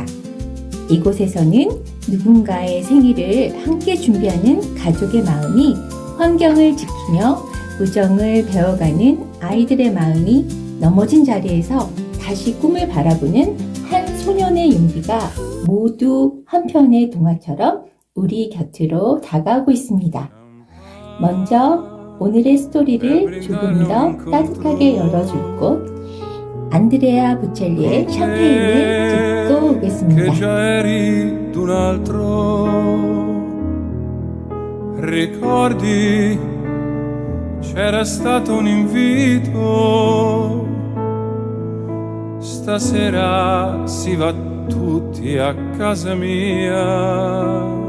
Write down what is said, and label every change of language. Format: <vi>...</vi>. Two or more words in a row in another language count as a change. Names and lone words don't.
<ko>이곳에서는 누군가의 생일을 함께 준비하는 가족의 마음이 환경을 지키며 우정을 배워가는 아이들의 마음이 넘어진 자리에서 다시 꿈을 바라보는 한 소년의 용기가 모두 한편의 동화처럼 우리 곁으로 다가오고 있습니다. 먼저 오늘의 스토리를 조금 더 따뜻하게 열어줄 곳 안드레아 보첼리의 샴페인을 듣고 오겠습니다.</ko> <it>Ricordi, c'era stato un invito, stasera si va tutti a casa mia.</it>